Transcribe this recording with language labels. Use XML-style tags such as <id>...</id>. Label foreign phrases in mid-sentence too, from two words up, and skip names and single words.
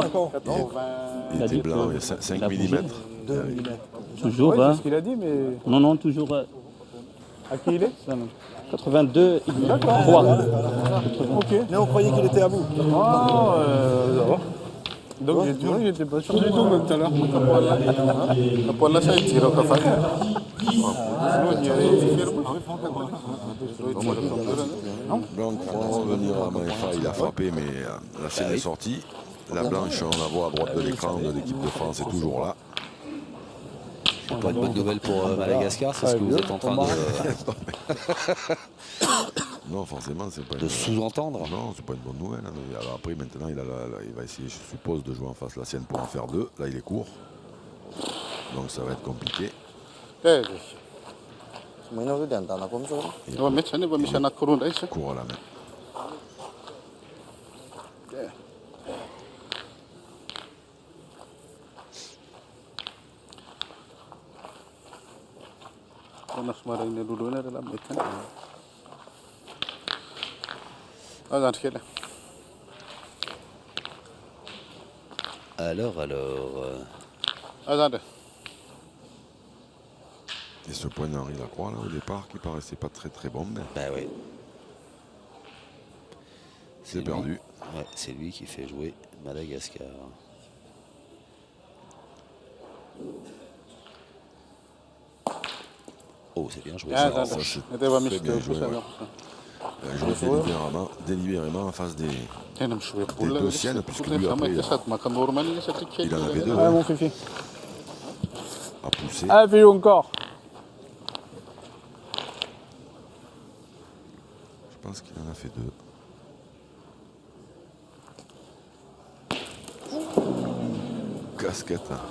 <fr>il était blanc, il y a 5 mm. Toujours, Oui, hein. c'est ce qu'il a dit, mais Non, toujours à qui il est 82 3. Ok. Mais on croyait qu'il était à bout. Ah, ça va. Donc j'étais pas sûr du tout même tout à l'heure. Kapon na siya, zero ka fa. Blanc pour revenir à Maefa, il a frappé, mais la scène est sortie. La blanche, on la voit à droite de l'écran de l'équipe de France, est toujours là. C'est pas une bonne nouvelle pour Madagascar, c'est ce que vous êtes en train de Non, forcément, c'est pas sous-entendre. Non, c'est pas une bonne nouvelle. Hein, mais alors après, maintenant, il va essayer, je suppose, de jouer en face la sienne pour en faire 2. Là, il est court. Donc ça va être compliqué.</fr> <mg>Mety zany efa misy anankiroa indray sa.</mg> <fr>Court à la main.</fr> <mg>Tena somary iny alohaloana raha mety any.</mg> <fr>Agent Kelly. Alors. Agent. Et ce point d'Henri Lacroix, là, au départ, qui paraissait pas très très bon, mais Bah oui. c'est perdu. Ouais, c'est lui qui fait jouer Madagascar. Oh, c'est bien joué. Ah, ça. ça, c'est</fr> <mg>efa misy</mg> <fr>très bien</fr> <mg>teo</mg> <fr>joué,</fr> <mg>kosa</mg> <fr>ouais. Joué délibérément en face des...</fr> <mg>tena mizoe</mg> <fr>Des</fr> <mg>bola</mg> <fr>deux siennes, puisque lui, après,</fr> <mg>sady maka normal iny satria kely.</mg> <fr>il en avait 2 Ah mon fifi. à pousser. Ah fais encore. Je pense qu'il en a fait 2. Casquette.</fr>